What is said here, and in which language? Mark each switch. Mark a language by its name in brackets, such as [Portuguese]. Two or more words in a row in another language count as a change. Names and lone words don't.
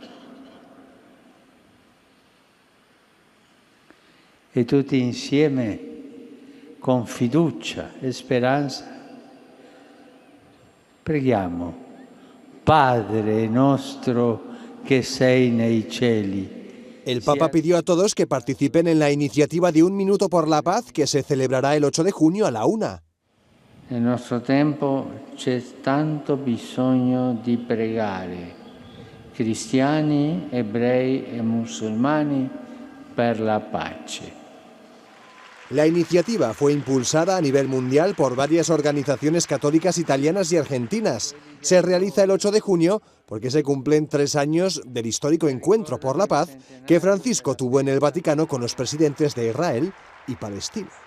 [Italian] E tutti insieme, con fiducia e speranza, preghiamo. Padre nostro che sei nei cieli, [Spanish] El Papa pidió a todos que participen en la iniciativa de 1 minuto por la paz que se celebrará el 8 de junio a la 1. [Italian] Nel nostro tempo c'è tanto bisogno di pregare, cristiani, ebrei e musulmani, per la pace. [Spanish] La iniciativa fue impulsada a nivel mundial por varias organizaciones católicas italianas y argentinas. Se realiza el 8 de junio porque se cumplen 3 años del histórico encuentro por la paz que Francisco tuvo en el Vaticano con los presidentes de Israel y Palestina.